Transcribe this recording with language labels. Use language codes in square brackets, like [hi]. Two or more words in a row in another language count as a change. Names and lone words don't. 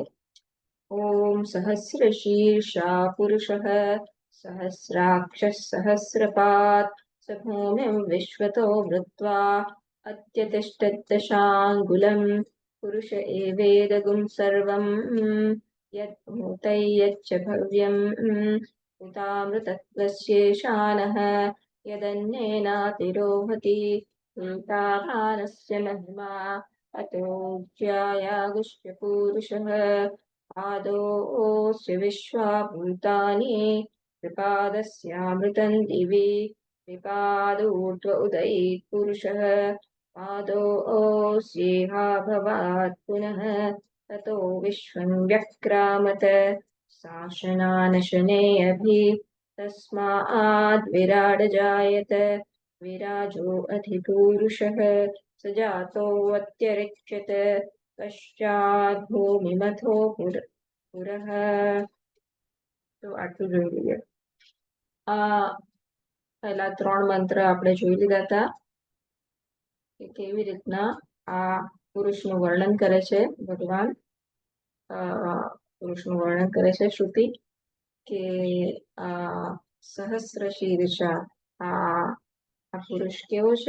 [sa] ओम् सहस्र शीर्षा पुरुषः सहस्राक्ष सहस्रपात् स भूमिम् विश्वतो वृत्वा अत्यतिष्ठद्दशाङ्गुलम् पुरुष एवेदं सर्वम् यद्भूतं यच्च भव्यम् उतामृतत्वस्येशानः यदन्नेनातिरोहति एतावानस्य महिमा अतो ज्यायागुष्य पुरुषः पादोऽस्य विश्वा भूतानि त्रिपादस्यामृतं दिवि त्रिपादोर्ध्व उदयेत् पुरुषः पादोऽस्येहा भवात् पुनः ततो विश्वं व्यक्रामत शासनानशने अभि तस्माद् विराड जायत विराजो अधिपुरुषः सजातोऽत्यरिच्यत पश्चात् भूमिमथो पुरः. [gu] તો આટલું જોઈ લઈએ. આ પહેલા 3 મંત્ર આપણે જોઈ લીધા હતા કે કેવી રીતના આ પુરુષનું વર્ણન કરે છે ભગવાન. પુરુષનું વર્ણન કરે છે શ્રુતિ કે સહસ્ર શીર્ષા આ પુરુષ કેવો છે.